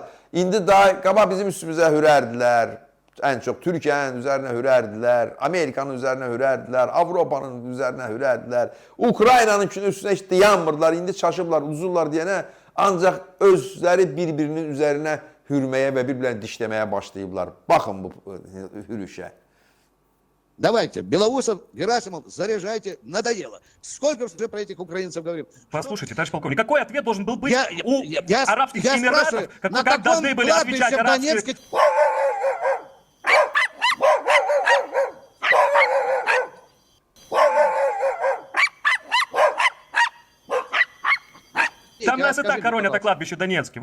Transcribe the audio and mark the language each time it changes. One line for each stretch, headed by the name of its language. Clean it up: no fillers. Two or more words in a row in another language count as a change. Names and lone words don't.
Azerbaijani: İndi daha qabaq bizim üstümüzə hürərdilər. Ən çox Türkiyənin üzərinə hürərdilər, Amerikanın üzərinə hürərdilər, Avropanın üzərinə hürərdilər, Ukraynanın üstünə heç dayanmırlar, indi çaşıblar, uzurlar deyənə ancaq özləri bir-birinin üzərinə hürməyə və bir-birlərini dişləməyə başlayıblar. Baxın bu hürüşə.
Russian: Давайте, Белоусов, Герасимов, заряжайте, надоело. Сколько уже про этих украинцев говорим? Послушайте, товарищ полковник, какой ответ должен был быть у Арабских Эмиратов, как должны были отвечать арабские... Там нас и так хоронят на кладбище Донецке.